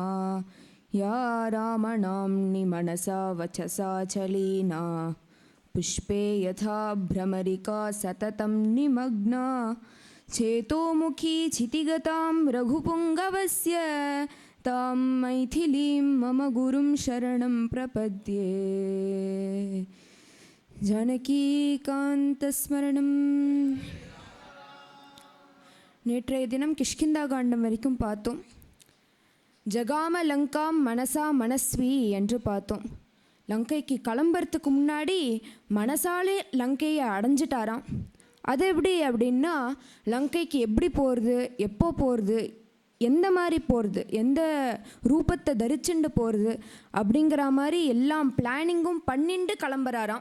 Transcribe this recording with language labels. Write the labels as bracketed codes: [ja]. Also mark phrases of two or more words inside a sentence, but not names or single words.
[sa] या रामनाम्नि मनसा वचसा चलीना पुष्पे यथा भ्रमरिका सततं निमग्ना चेतोमुखी क्षितिगतां रघुपुङ्गवस्य तां मैथिलीं मम गुरुं शरणं प्रपद्ये। जानकीकान्तस्मरणं। [ta] நேற்றைய தினம் கிஷ்கிந்தா காண்டம் வரைக்கும் பார்த்தோம். [sa] जगाम लङ्कां मनसा मनस्वी [ta] என்று பார்த்தோம். லங்கைக்கு கிளம்புறதுக்கு முன்னாடி மனசாலே லங்கையை அடைஞ்சிட்டாராம். அது எப்படி அப்படின்னா, லங்கைக்கு எப்படி போகிறது, எப்போ போகிறது, எந்த மாதிரி போகிறது, எந்த ரூபத்தை தரிச்சுண்டு போகிறது அப்படிங்கிற மாதிரி எல்லாம் பிளானிங்கும் பண்ணிட்டு கிளம்புறாராம்.